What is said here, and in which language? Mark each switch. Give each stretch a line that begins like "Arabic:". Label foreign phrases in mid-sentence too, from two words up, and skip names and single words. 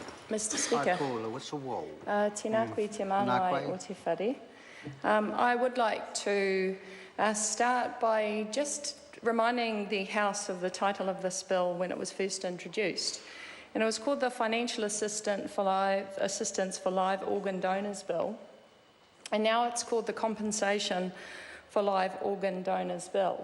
English: Mr. Speaker.
Māori: Tēnā koe te māngai o te whare.
English: I would like to start by just reminding the House of the title of this bill when it was first introduced. And it was called the Financial Assistance for Live Organ Donors Bill. And now it's called the Compensation for Live Organ Donors Bill.